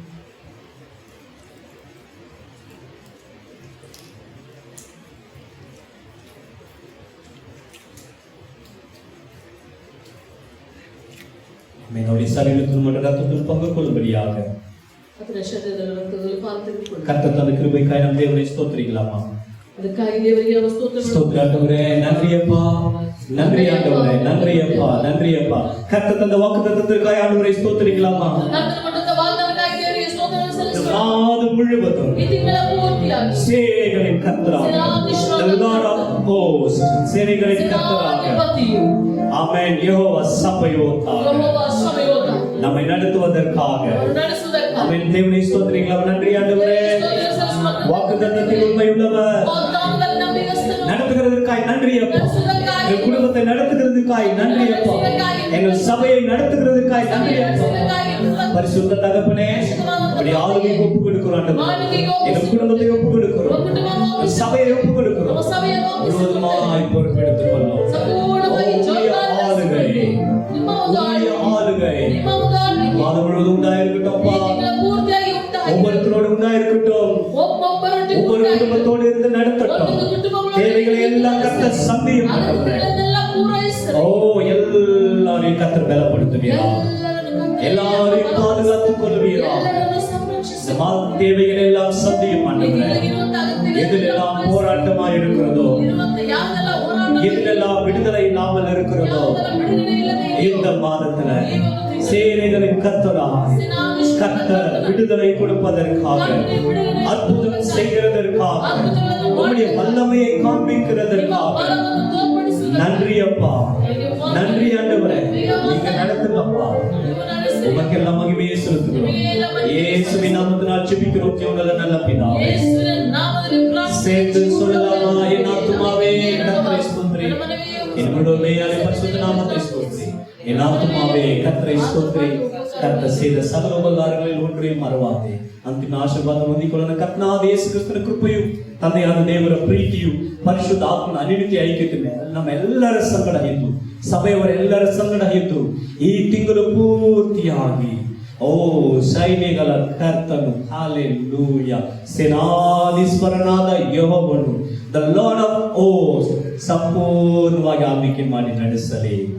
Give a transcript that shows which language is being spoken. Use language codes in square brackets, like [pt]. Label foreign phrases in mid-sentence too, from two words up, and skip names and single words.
[ta] நம்முடைய சரீரத்தில் மற்றும் ரத்தத்தில் பங்கு கொள்ளும்படியாக கர்த்தர் தந்த கிருபைக்காய் நம் தேவனை ஸ்தோத்திரிக்கலாமா? ஸ்தோத்திரம் நன்றி அப்பா. நன்றி ஆண்டவரே, நன்றி அப்பா, நன்றி அப்பா. கர்த்தர் தந்த வாக்குத்தத்தத்திற்காக ஆண்டவரை ஸ்தோத்திரிக்கலாமா? [kn] ಕರ್ತನು ಕೊಟ್ಟಂತ ವಾಗ್ದಾನಕ್ಕಾಗಿ ದೇವರಿಗೆ ಸ್ತೋತ್ರವನ್ನು ಸಲ್ಲಿಸೋಣ. [ta] மாதம் முழுவதும் [kn] ಈ ತಿಂಗಳ ಪೂರ್ತಿಯಾಗಿ [ta] சேனைகளின் கர்த்தராக, [en] the Lord of hosts, [ta] சேனைகளின் கர்த்தராக, [kn] ಸೇನಾಧಿಪತಿಯು [ta] ஆமென். யெகோவா சபையோத்தார் [kn] ಯೆಹೋವ ಸಭೆಯೋಧ [ta] நம்மை நடத்துவதற்காக, [kn] ನಡೆಸುವುದಕ್ಕಾಗಿ [ta] ஆமென். தேவனை ஸ்தோத்திரிக்கலாம். நன்றி ஆண்டவரே, [kn] ಸ್ತೋತ್ರ ಸಲ್ಲಿಸುವ [ta] வாக்குத்தத்தத்தில் உண்மையுள்ளவர், [kn] ವಾಗ್ದಾನದಲ್ಲಿ ನಂಬಿಗಸ್ತನು [ta] நடத்துகிறதற்காய் நன்றி அப்பா. [kn] ನಡೆಸುವುದಕ್ಕಾಗಿ [ta] எங்கள் குடும்பத்தை நடத்துகிறதுக்காய் நன்றி அப்பா. எங்கள் சபையை நடத்துகிறதுக்காய் நன்றி அப்பா. பரிசுத்த தகப்பனே, இப்படி ஆளுகை ஒப்பு கொடுக்கிறோம் ஆண்டவரே. எங்கள் குடும்பத்தை ஒப்பு கொடுக்கிறோம், எங்கள் சபையை ஒப்பு கொடுக்கிறோம். [kn] ನಮ್ಮ ಸಭೆಯನ್ನು [ta] முழுவதுமாய் பொறுப்பெடுத்துக் கொள்ளும். [kn] ಸಂಪೂರ್ಣವಾಗಿ [ta] ஆளுகை, [kn] ನಿಮ್ಮ ಒಂದು [ta] உம்முடைய ஆளுகை [kn] ನಿಮ್ಮ ಒಂದು ಆಳ್ವಿಕೆ [ta] மாதம் முழுவதும் உண்டாயிருக்கட்டும் [kn] ಈ [ta] அப்பா. [kn] ತಿಂಗಳ ಪೂರ್ತಿಯಾಗಿ ಉಂಟಾಗಿ [ta] ஒவ்வொருத்தரோடு உண்டாயிருக்கட்டும். [kn] ಒಬ್ಬೊಬ್ಬರೊಟ್ಟಿಗೆ [ta] ஒவ்வொரு [kn] ಉಂಟಾಗಿ [ta] குடும்பத்தோடு இருந்து நடத்தட்டும். [kn] ಒಂದೊಂದು ಕುಟುಂಬಗಳೊಟ್ಟಿಗೆ [ta] தேவைகளை எல்லாம் கர்த்தர் சந்தியும் ஆண்டவரே. [kn] ಅದನ್ನೆಲ್ಲ ಪೂರೈಸಲಿ. [ta] ஓ, எல்லாரையும் கர்த்தர் பலப்படுத்துவீரா, எல்லாரையும் பாதுகாத்துக் கொள்வீரா. [kn] ಎಲ್ಲರನ್ನು ಸಂರಕ್ಷಿಸಿ. [ta] இந்த தேவைகளை எல்லாம் சந்தியும் ஆண்டவரே. [kn] ಇರುವಂತ ಅಗತ್ಯಗಳನ್ನು [ta] எதிலெல்லாம் போராட்டமாய் இருக்கிறதோ, [kn] ಇರುವಂತ ಯಾವೆಲ್ಲ ಹೋರಾಟ [ta] எதிலெல்லாம் விடுதலை இல்லாமல் இருக்கிறதோ, [kn] ಯಾವೆಲ್ಲ ಬಿಡುಗಡೆ ಇಲ್ಲದೆ [ta] இந்த மாதத்துல சேனைகளின் கர்த்தராய் கர்த்தர் விடுதலை கொடுப்பதற்காக, அற்புதம் செய்கிறதற்காக, உம்முடைய வல்லமையை காண்பிக்கிறதற்காக [kn] ಬಲವನ್ನು ತೋರ್ಪಡಿಸುವುದಕ್ಕೆ [ta] நன்றி அப்பா, நன்றி ஆண்டவரே. நீங்க நடத்துங்கப்பா. உமக்கெல்லாம் மகிமையை செலுத்துகிறோம். இயேசுவின் நாமத்தினால் ஜெபிக்கிறோம் ஜீவனுள்ள நல்ல பிதாவே. [kn] ಯೇಸುವಿನ ನಾಮದಲ್ಲಿ ಪ್ರಾರ್ಥನೆ [ta] சேர்ந்து சொல்லலாமா? என் ஆத்துமாவே கர்த்தரை ஸ்தோத்திரி, என் முழுமே பரிசுத்த நாமத்தை ஸ்தோத்திரி. என் ஆத்துமாவே கர்த்தரை ஸ்தோத்திரி. கர்த்தர் செய்த சகல உபகாரங்களில் ஒன்றையும் மறவாதே. [kn] ಅಂತಿಮ ಆಶೀರ್ವಾದ ಹೊಂದಿಕೊಳ್ಳೋಣ. ಕರ್ತನಾದ ಯೇಸು ಕ್ರಿಸ್ತನ ಕೃಪೆಯು, ತಂದೆಯಾದ ದೇವರ ಪ್ರೀತಿಯು, ಪರಿಶುದ್ಧ ಆತ್ಮನ ಅನಿತ್ಯ ಐಕ್ಯತೆ ನಮ್ಮೆಲ್ಲರ ಸಂಗಡ ಇದ್ದು, ಸಭೆಯವರೆಲ್ಲರ ಸಂಗಡ ಇದ್ದು, ಈ ತಿಂಗಳು ಪೂರ್ತಿಯಾಗಿ ಓ ಸೈನ್ಯಗಳ ಕರ್ತನು, ಹಲ್ಲೆಲೂಯಾ, ಸೇನಾಧೀಶ್ವರನಾದ ಯೆಹೋವನು, [en] the Lord of host, [kn] ಸಂಪೂರ್ಣವಾಗಿ ಆಳ್ವಿಕೆ ಮಾಡಿ ನಡೆಸಲಿ.